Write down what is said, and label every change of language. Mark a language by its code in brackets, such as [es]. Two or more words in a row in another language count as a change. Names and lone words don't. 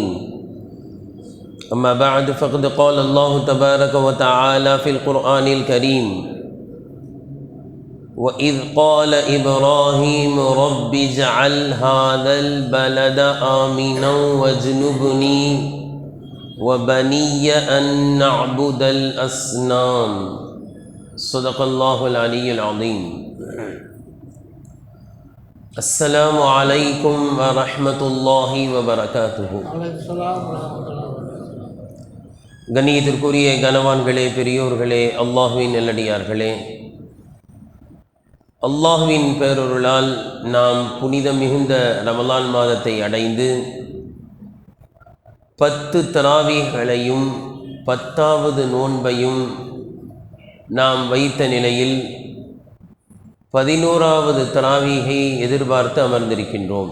[ar] أما بعد، فقد قال الله تبارك وتعالى في القرآن الكريم: وإذ قال إبراهيم رب اجعل هذا البلد آمنا واجنبني وبني أن نعبد الأصنام. صدق الله العلي العظيم. السلام عليكم ورحمة الله وبركاته. [ta] கண்ணியத்திற்குரிய கனவான்களே, பெரியோர்களே, அல்லாஹ்வின் நல்லடியார்களே, அல்லாஹ்வின் பேரருளால் நாம் புனிதம் மிகுந்த ரமலான் மாதத்தை அடைந்து 10 தராவீகளையும் 10வது நோன்பையும் நாம் வைத்த நிலையில் 11வது தராவீகை எதிர்பார்த்து அமர்ந்திருக்கின்றோம்.